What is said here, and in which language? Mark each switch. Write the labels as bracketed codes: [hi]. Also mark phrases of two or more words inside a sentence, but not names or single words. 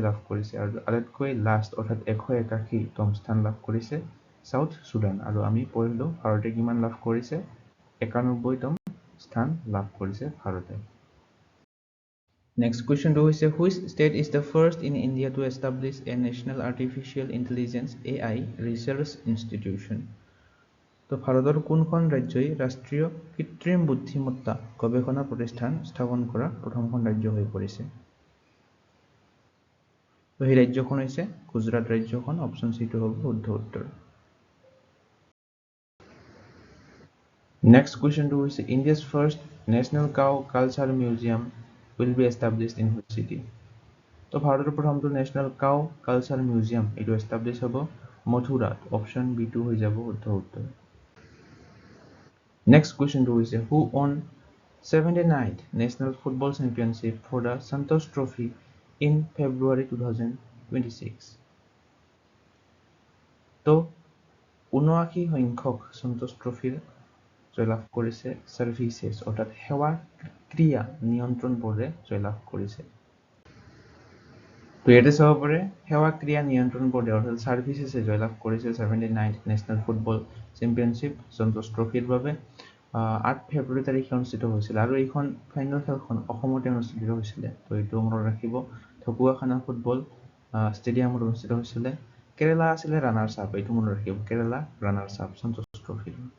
[as] লাভ কৰিছে আৰু আটাইতকৈ লাষ্ট অৰ্থাৎ 181তম স্থান লাভ কৰিছে সাউথ সুদান আৰু আমি পঢ়িলো ভাৰতে কিমান লাভ কৰিছে 91তম স্থান লাভ কৰিছে ভাৰতে [en] next question [as] হৈছে [en] which state is the first in India to establish a national artificial intelligence AI research institution [as] তো ভাৰতৰ কোনখন ৰাজ্যই ৰাষ্ট্ৰীয় কৃত্ৰিম বুদ্ধিমত্তা গৱেষণা প্ৰতিষ্ঠান স্থাপন কৰা প্ৰথমখন ৰাজ্য হৈ পৰিছে তো এই ৰাজ্যখন হৈছে গুজৰাট ৰাজ্যখন অপচন C2 হ'ব শুদ্ধ উত্তৰ [en] Next question to is India's first national cow culture museum will be established in which city? [as] তো ভাৰতৰ প্ৰথমটো [en] national cow culture museum [as] এটো establish হ'ব মথুৰাত অপচন B2 হৈ যাব শুদ্ধ উত্তৰ [en] Next question to is who won 79th National Football Championship for the Santosh Trophy in February 2026? [as] তো 79 সংখ্যক সন্তোষ ট্ৰফিৰ জয়লাভ কৰিছে সাৰ্ভিসেছ অৰ্থাৎ সেৱা ক্ৰিয়া নিয়ন্ত্ৰণ বোৰ্ডে জয়লাভ কৰিছে তো ইয়াতে চাব পাৰে সেৱা ক্ৰিয়া নিয়ন্ত্ৰণ বোৰ্ডে অৰ্থাৎ সাৰ্ভিসেছে জয়লাভ কৰিছে 79th [en] national football championship [as] সন্তোষ ট্ৰফিৰ বাবে 8 ফেব্ৰুৱাৰী তাৰিখে অনুষ্ঠিত হৈছিল আৰু এইখন ফাইনেল খেলখন অসমতে অনুষ্ঠিত হৈছিল তো এইটো মনত ৰাখিব ঢকুৱাখানা ফুটবল ষ্টেডিয়ামত অনুষ্ঠিত হৈছিলে কেৰালা আছিলে [en] runners up [as] এইটো মনত ৰাখিব কেৰালা [en] runners up [as] সন্তোষ ট্ৰফি